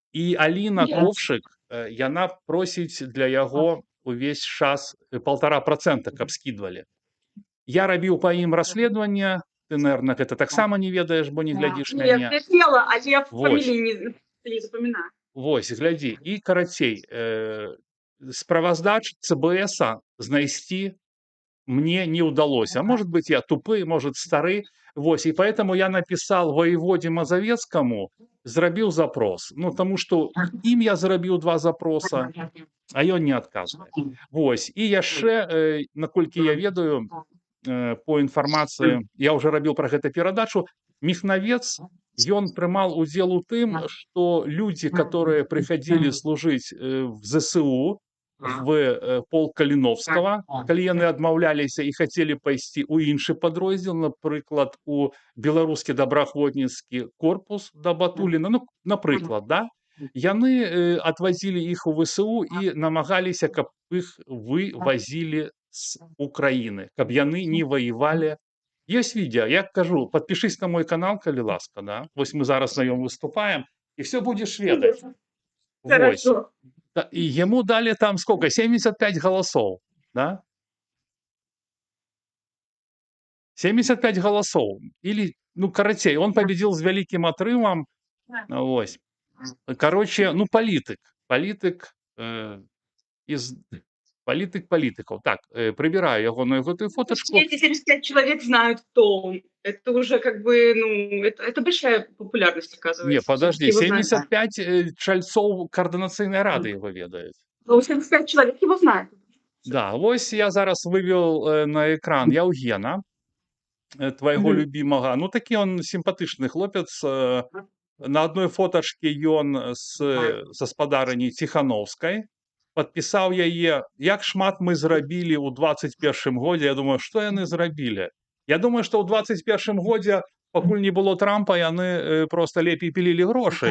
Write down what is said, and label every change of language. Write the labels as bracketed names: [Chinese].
[Belarusian] І Аліна Коўшык, яна просіць для яго увесь час 1,5%, каб скідвалі. Я рабіў па ім расследаванне, ты, наверное, гэта таксама не ведаеш, бо не глядзіш на мяне. [Russian] Я хотела, а я фамилии не запоминаю. [Belarusian] Вось, глядзі. І, карацей, справаздач ЦБСа знайсці мне не удалось. [Russian] А может быть, я тупый, может, стары. Вось, и поэтому я написал воеводе Мазовецкому, [Belarusian] зрабіў запрос. Ну, тому что ім я зрабіў 2 запроса, а ён не адказвае. Вось, і яшчэ, наколькі я ведаю, по інфармацыі, я уже рабіў пра гэта перадачу, Михновец, ён прымаў удзел у тым, што людзі, которые прыходзілі служыць в ЗСУ, в полк Каліновскага, калі яны адмаўляліся і хацелі пайсці ў іншы падроздзел, напрыклад, у беларускі добраахвотніцкі корпус да Батуліна, ну, напрыклад, да, яны адвазілі іх у ВСУ і намагаліся, каб іх вывазілі з Украіны, каб яны не воевалі. [Russian] Есть видео, я кажу, подпишись на мой канал, [Belarusian] калі ласка, да, вось мы зараз на нем выступаем, [Russian] и все будешь ведать. Хорошо. И ему дали там сколько? 75 голосов, да? 75 голосов. Или, ну, [Belarusian] карацей, [Russian] он победил с великим отрывом. Ось. Короче, ну, Палітик, із палітик палітикаў. [Belarusian] Так, прыбіраю ягоную гэтую [Russian] Ну, то есть [Belarusian] фотачку. [Russian] все эти 75 человек знают, кто он. Это уже как бы, ну, это большая популярность, Не, оказывается. подожди, Всё-таки его знают. [Belarusian] 75 чальцоў коаардынацыйнай рады яго ведаюць. [Russian] Ну, 75 человек его знают. [Belarusian] Да, вось я зараз вывел на экран Яўгена, твайго Мгм. любімага. Ну, такі ён сімпатычны хлопец. На адной фотачке ён са спадарыняй Ціханаўскай падпісаў яе, як шмат мы зрабілі ў 21 годзе. Я думаю, што яны зрабілі? Я думаю, што ў 21 годзе, пакуль не было Трампа, яны проста лепей пілілі грошы.